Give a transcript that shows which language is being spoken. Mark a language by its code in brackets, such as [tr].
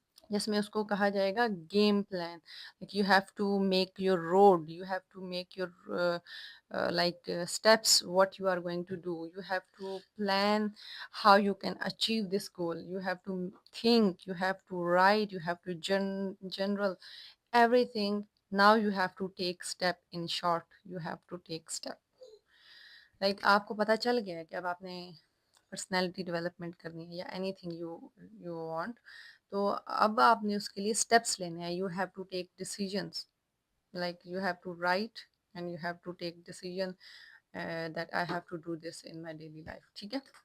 [ur] جس میں اس کو کہا جائے گا game plan. [en] You have to make your road, you have to make your like steps what you are going to do. You have to plan how you can achieve this goal. You have to think, you have to write, you have to general everything. Now you have to take step. In short, you have to take step. [ur] like آپ کو پتہ چل گیا ہے کہ اب آپ نے پرسنالٹی ڈیولپمنٹ کرنی ہے یا [en] anything you want, [ur] تو اب آپ نے اس کے لیے اسٹیپس لینے ہیں. [en] you have to take decisions, like you have to write and you have to take decision that I have to do this in my daily life, [ur] ٹھیک ہے.